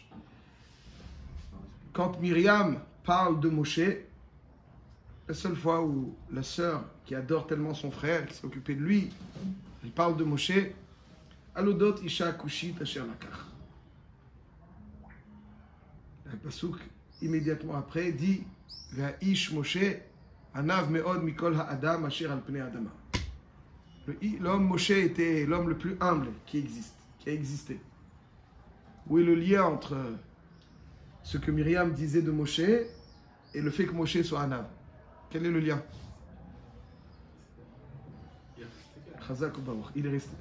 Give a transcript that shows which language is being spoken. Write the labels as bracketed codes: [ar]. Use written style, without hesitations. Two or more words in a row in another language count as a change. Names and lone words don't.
[fr] Quand Myriam parle de Moshe, la seule fois où la sœur qui adore tellement son frère, qui s'est occupée de lui, elle parle de Moshe, [he] על אודות אשה כושית אשר לקח. [fr] Un pasouk immédiatement après dit [he] איש משה ענו מאד מכל האדם אשר על פני אדמה. [fr] L'homme Moshe était l'homme le plus humble qui a existé. Où est le lien entre ce que Myriam disait de Moshe et le fait que Moshe soit Anav? Quel est le lien? Il est resté.